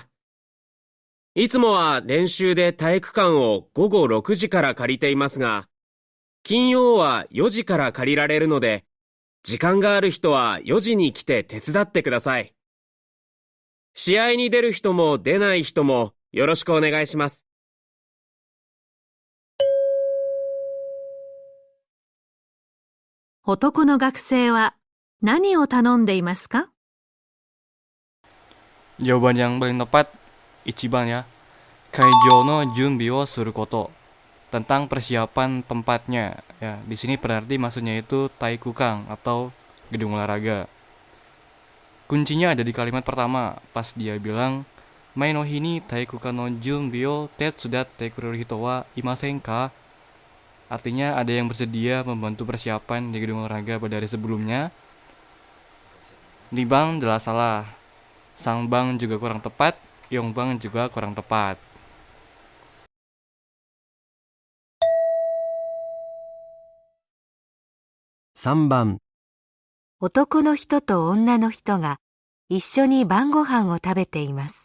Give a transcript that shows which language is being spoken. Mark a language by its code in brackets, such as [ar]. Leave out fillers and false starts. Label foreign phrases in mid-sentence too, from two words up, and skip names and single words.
[ja] いつもは練習で体育館を午後6時から借りていますが、金曜は4時から借りられるので、時間がある人は4時に来て手伝ってください。試合に出る人も出ない人もよろしくお願いします。男の学生は何を頼んでいますか？ [id] Jawaban yang paling tepat Ichiban ya. [ja] 会場の準備をすること. [id] Tentang persiapan tempatnya. Ya, di sini berarti maksudnya itu taikukan atau gedung olahraga. Kuncinya ada di kalimat pertama pas dia bilang [ja] 前の日に体育館の準備を手伝ってくれる人はいませんか? [id] Artinya ada yang bersedia membantu persiapan di gedung olahraga pada hari sebelumnya. Nibang jelas salah. Sangbang juga kurang tepat, Yongbang juga kurang tepat. Samban, [ja] 男の人と女の人が一緒に晩ご飯を食べています。